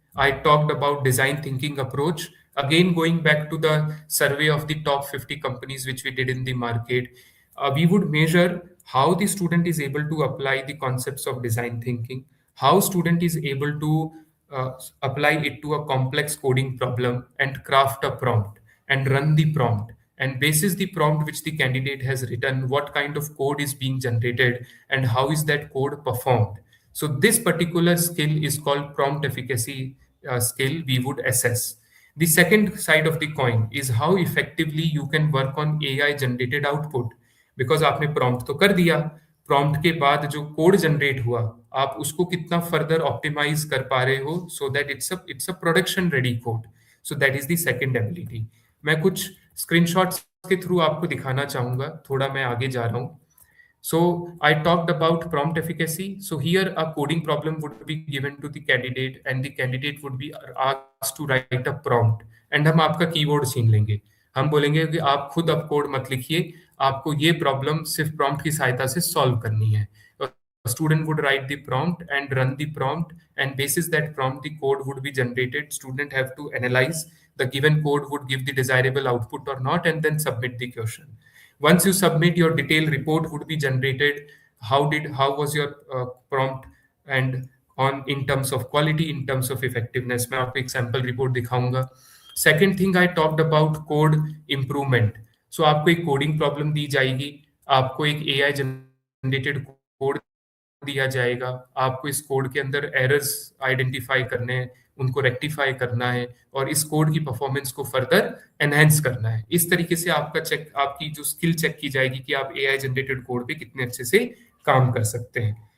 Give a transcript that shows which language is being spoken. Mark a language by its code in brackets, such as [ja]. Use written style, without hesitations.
[en] I talked about design thinking approach. Again, going back to the survey of the top 50 companies which we did in the market, we would measure how the student is able to apply the concepts of design thinking, how student is able to uh, apply it to a complex coding problem and craft a prompt and run the prompt, and basis the prompt which the candidate has written, what kind of code is being generated and how is that code performed. So this particular skill is called prompt efficacy skill we would assess. The second side of the coin is how effectively you can work on AI generated output. [hi] Because आपने prompt तो कर दिया, prompt के बाद जो code generate हुआ आप उसको कितना फर्दर ऑप्टिमाइज कर पा रहे हो [en] So that it's a production ready code. So that is the second ability. [hi] मैं कुछ स्क्रीनशॉट्स के थ्रू आपको दिखाना चाहूंगा, थोड़ा मैं आगे जा रहा हूँ। [en] So I talked about prompt efficacy. So here a coding problem would be given to the candidate and the candidate would be asked to write a prompt and [hi] हम आपका कीवर्ड छीन लेंगे। हम बोलेंगे कि आप खुद अब कोड मत लिखिए, आपको ये प्रॉब्लम सिर्फ प्रॉम्प्ट की सहायता से सॉल्व करनी है। [en] A student would write the prompt and run the prompt, and basis that prompt the code would be generated. Student have to analyze the given code would give the desirable output or not and then submit the question. Once you submit, your detailed report would be generated. How was your prompt and on in terms of quality, in terms of effectiveness. [hi] मैं आपको एक sample report दिखाऊंगा। [en] Second thing I talked about code improvement. [hi] So आपको एक coding problem दी जाएगी, आपको एक AI generated code दिया जाएगा, आपको इस कोड के अंदर एरर्स आइडेंटिफाई करने हैं, उनको रेक्टिफाई करना है और इस कोड की परफॉर्मेंस को फर्दर एनहेंस करना है। इस तरीके से आपका चेक, आपकी जो स्किल चेक की जाएगी कि आप एआई जनरेटेड कोड पे कितने अच्छे से काम कर सकते हैं।